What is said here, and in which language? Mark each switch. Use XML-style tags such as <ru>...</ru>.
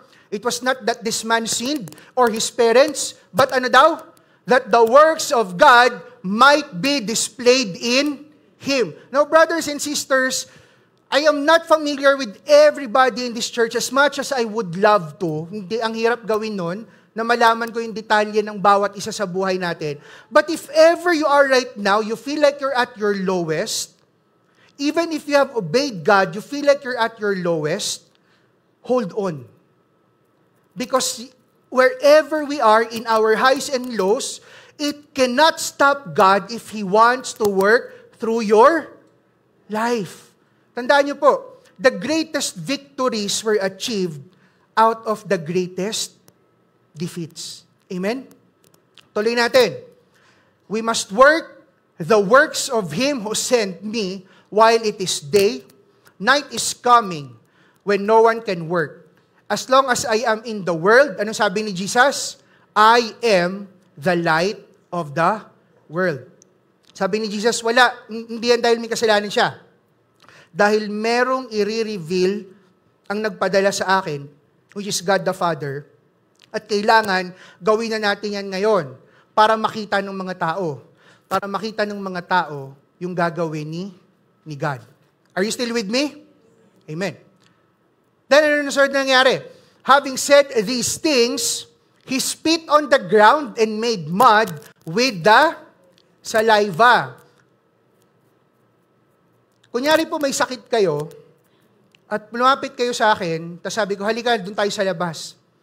<en>It was not that this man sinned or his parents, but</en> <tl>ano daw?</tl> <en>That the works of God might be displayed in him. Now, brothers and sisters, I am not familiar with everybody in this church as much as I would love to.</en> <tl>Hindi, ang hirap gawin nun, na malaman ko yung detalye ng bawat isa sa buhay natin.</tl> <en>But if ever you are right now, you feel like you're at your lowest, even if you have obeyed God, you feel like you're at your lowest, hold on. Because wherever we are in our highs and lows, it cannot stop God if He wants to work through your life.</en> <tl>Tandaan niyo po,</tl> <en>the greatest victories were achieved out of the greatest defeats. Amen?</en> <tl>Tuloy natin.</tl> <en>We must work the works of Him who sent me while it is day. Night is coming when no one can work. As long as I am in the world,</en> <tl>anong sabi ni Jesus?</tl> <en>I am the light of the world.</en> <tl>Sabi ni Jesus, wala, hindi yan dahil may kasalanan siya. Dahil merong i-reveal ang nagpadala sa akin,</tl> <en>which is God the Father,</en> <tl>at kailangan gawin na natin yan ngayon para makita ng mga tao. Para makita ng mga tao yung gagawin ni God.</tl> <en>Are you still with me? Amen. Then,</en> <tl>ano na sort nangyari?</tl> <en>Having said these things, he spit on the ground and made mud with the saliva.</en> <tl>Kunyari po may sakit kayo, at lumapit kayo sa akin, tapos sabi ko, halika, doon tayo sa labas.</tl>